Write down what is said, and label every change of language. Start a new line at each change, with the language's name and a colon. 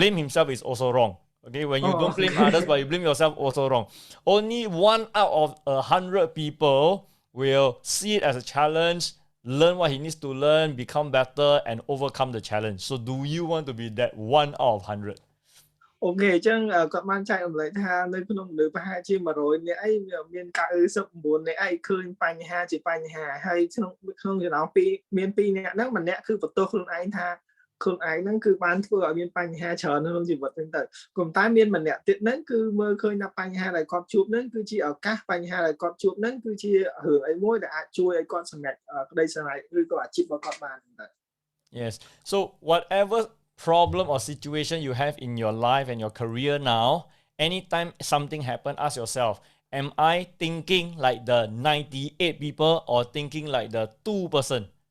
English: Blame himself is also wrong. Okay, when you don't blame others but you blame yourself, also wrong. Only 1 out of 100 people will see it as a challenge, learn what he needs to learn, become better, and overcome the challenge. So do you want to be that 1 out of 100?
Khmer: អូខេអញ្ចឹងគាត់បានចែករំលែកថានៅក្នុងមនុស្សប្រហែលជា100នាក់អីមាន99នាក់អីឃើញបញ្ហាជាបញ្ហាហើយក្នុងចំណោមមាន2នាក់ហ្នឹងម្នាក់គឺបន្ទោសខ្លួនឯងថាខ្លួនឯងហ្នឹងគឺបានធ្វើឲ្យមានបញ្ហាច្រើនក្នុងជីវិតហ្នឹងទៅក៏ប៉ុន្តែមានម្នាក់ទៀតហ្នឹងគឺមើលឃើញថាបញ្ហាដែលគាត់ជួបហ្នឹងគឺជាឱកាសបញ្ហាដែលគាត់ជួបហ្នឹងគឺជារឿងអីមួយដែលអាចជួយឲ្យគាត់សម្រេចក្តីស្រមៃឬក៏អាជីពរបស់គាត់បានទៅ
English: Yes. So whatever problem or situation you have in your life and your career now, anytime something happen, ask yourself, am I thinking like the 98 people or thinking like the 2%?